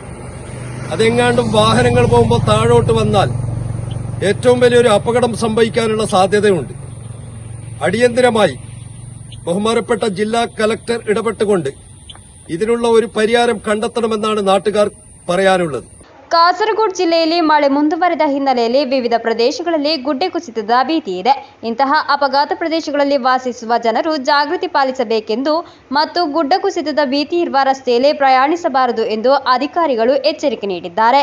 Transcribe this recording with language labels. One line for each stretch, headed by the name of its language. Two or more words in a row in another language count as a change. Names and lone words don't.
Malayalam: അതെങ്ങാണ്ടും വാഹനങ്ങൾ പോകുമ്പോൾ താഴോട്ട് വന്നാൽ ഏറ്റവും വലിയൊരു അപകടം സംഭവിക്കാനുള്ള സാധ്യതയുണ്ട്. അടിയന്തരമായി ബഹുമാനപ്പെട്ട ജില്ലാ കലക്ടർ ഇടപെട്ടുകൊണ്ട് ഇതിനുള്ള ഒരു പരിഹാരം കണ്ടെത്തണമെന്നാണ് നാട്ടുകാർ പറയാനുള്ളത്.
Kannada: ಕಾಸರಗೋಡು ಜಿಲ್ಲೆಯಲ್ಲಿ ಮಳೆ ಮುಂದುವರೆದ ಹಿನ್ನೆಲೆಯಲ್ಲಿ ವಿವಿಧ ಪ್ರದೇಶಗಳಲ್ಲಿ ಗುಡ್ಡೆ ಕುಸಿತದ ಭೀತಿ ಇದೆ. ಇಂತಹ ಅಪಘಾತ ಪ್ರದೇಶಗಳಲ್ಲಿ ವಾಸಿಸುವ ಜನರು ಜಾಗೃತಿ ಪಾಲಿಸಬೇಕೆಂದು ಮತ್ತು ಗುಡ್ಡ ಕುಸಿತದ ಭೀತಿ ಇರುವ ರಸ್ತೆಯಲ್ಲಿ ಪ್ರಯಾಣಿಸಬಾರದು ಎಂದು ಅಧಿಕಾರಿಗಳು ಎಚ್ಚರಿಕೆ ನೀಡಿದ್ದಾರೆ.